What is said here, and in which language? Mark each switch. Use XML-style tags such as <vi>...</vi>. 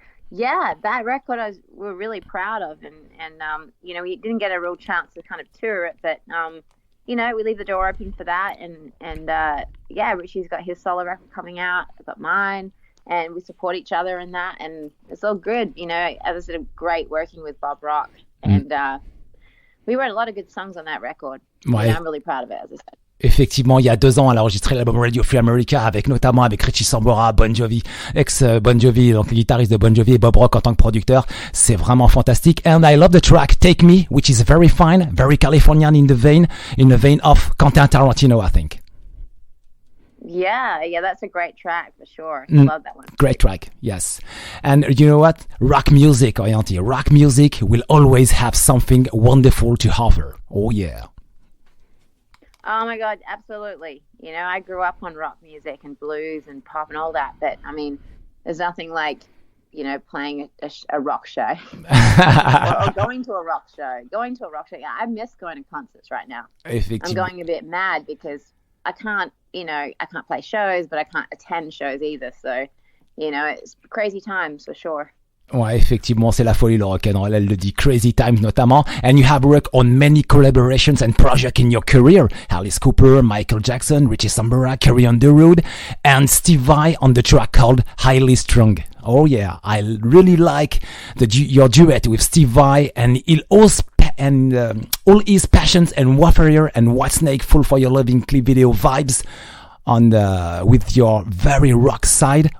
<en>Yeah, that record we're really proud of, and we didn't get a real chance to kind of tour it, but we leave the door open for that, and Richie's got his solo record coming out, I've got mine, and we support each other in that, and it's all good. As I said, great working with Bob Rock, and we wrote a lot of good songs on that record.</en> <fr>Ouais.</fr> <en>I'm really proud of it, as I said.</en> <fr>Effectivement, il y a 2 ans, elle a enregistré l'album Radio Free America notamment avec Richie Sambora, Bon Jovi, ex-Bon Jovi, donc le guitariste de Bon Jovi et Bob Rock en tant que producteur. C'est vraiment fantastique.</fr> <en>And I love the track Take Me, which is very fine, very Californian in the vein of Quentin Tarantino, I think. Yeah, that's a great track for sure. I love that one. Great track, yes. And you know what? Rock music, Orianthi, rock music will always have something wonderful to offer. Oh yeah. Oh my God, absolutely. I grew up on rock music and blues and pop and all that, but I mean, there's nothing like, playing a rock show or going to a rock show. Yeah, I miss going to concerts right now. I'm going a bit mad because I can't play shows, but I can't attend shows either. So, it's crazy times for sure.</en> <fr>Ouais, effectivement, c'est la folie, le rock'n'roll. Elle le dit, Crazy Times notamment.</fr> <en>And you have worked on many collaborations and projects in your career. Alice Cooper, Michael Jackson, Richie Sambora, Carrie Underwood, and Steve Vai on the track called Highly Strung. Oh yeah, I really like your duet with Steve Vai, and all his passions and warfare and Whitesnake Full for Your Loving clip video vibes on with your very rock side.</en>